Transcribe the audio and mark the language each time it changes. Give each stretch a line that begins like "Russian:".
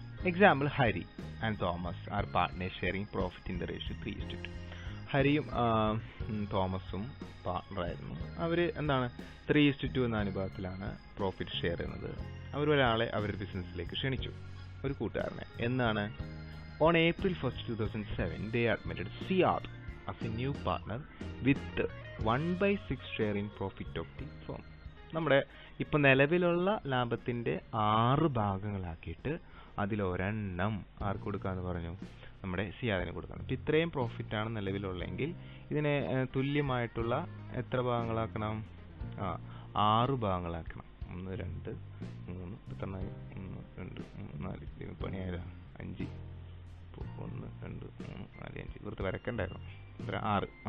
English: Example, Hari and Thomas are partners sharing profit in the ratio 3:2.
Malayalam: ഹരിയും തോമസും പാർട്ട്ണറായിരുന്നു. അവർ എന്താണ് 3:2 എന്ന അനുപാതത്തിലാണ് profit share ചെയ്യുന്നത്. അവരൊരാളെ അവരുടെ ബിസിനസ്സിലേക്ക് ക്ഷണിച്ചു, ഒരു കൂട്ടുകാരനെ. എന്നാണ്?
English: On April 1st, 2007, they admitted CR as a new partner with 1/6 share in profit of the firm.
Malayalam: നമ്മുടെ ഇപ്പം നിലവിലുള്ള ലാഭത്തിൻ്റെ 6 ഭാഗങ്ങളാക്കിയിട്ട് അതിലൊരെണ്ണം ആർക്ക് കൊടുക്കാമെന്ന് പറഞ്ഞു? നമ്മുടെ സിയാറിന് കൊടുക്കണം. അപ്പം ഇത്രയും പ്രോഫിറ്റാണ് നിലവിലുള്ളതെങ്കിൽ ഇതിനെ തുല്യമായിട്ടുള്ള എത്ര ഭാഗങ്ങളാക്കണം? 6 ഭാഗങ്ങളാക്കണം. 1, 2, 3, 1, 2, 3, 4, പണിയായിരം 5, 1, 2, 3, 4, 5 ഇവിടുത്തെ വരക്കണ്ടായിരുന്നു. 6.